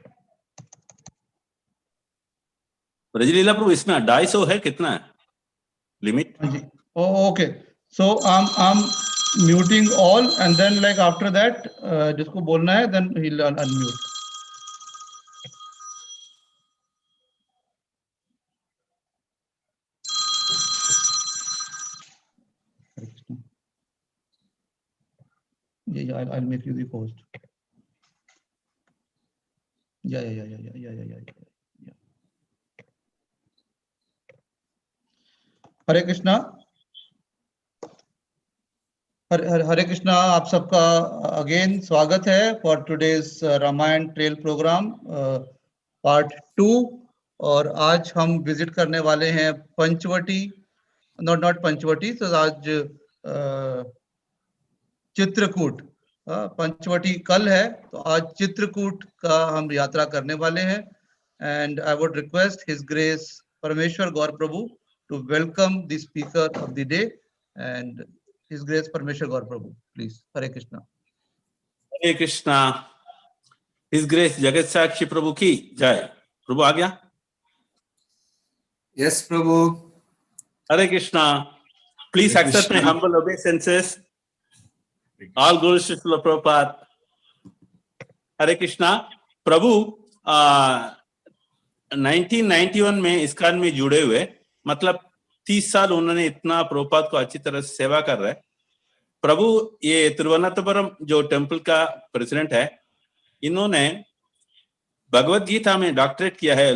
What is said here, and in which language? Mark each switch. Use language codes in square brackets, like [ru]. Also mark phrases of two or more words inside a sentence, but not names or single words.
[hi] ब्रजलीला प्रभु इसमें 250 है कितना है? [en] limit. Oh, okay. So I'm muting all, and then like after that, [hi] जिसको बोलना है, [en] then he'll unmute. Yeah, I'll make you the host. Yeah. [hi] हरे कृष्णा. हरे कृष्णा, आप सबका अगेन स्वागत है [en] for today's Ramayan trail program part 2. [hi] और आज हम विजिट करने वाले हैं पंचवटी, नॉट पंचवटी, तो आज चित्रकूट. पंचवटी कल है, तो आज चित्रकूट का हम यात्रा करने वाले हैं. [en] And I would request His Grace Parameshwar Gaur Prabhu to welcome the speaker of the day. And His Grace Parameshwar Gaur Prabhu, please. [hi] हरे कृष्णा. हरे कृष्णा. [en] His Grace [hi] जगत साक्षी प्रभु की जय. प्रभु आ गया. यस प्रभु. हरे कृष्णा. [en] please accept my humble obeisances. All glories to Srila Prabhupada. [hi] हरे कृष्णा. प्रभु 1991 में इस्कॉन में जुड़े हुए, मतलब 30 साल उन्होंने इतना प्रभुपाद को अच्छी तरह से सेवा कर रहे हैं. प्रभु ये तिरुवनंतपुरम जो टेम्पल का प्रेसिडेंट है, इन्होंने भगवत गीता में डॉक्टरेट किया है.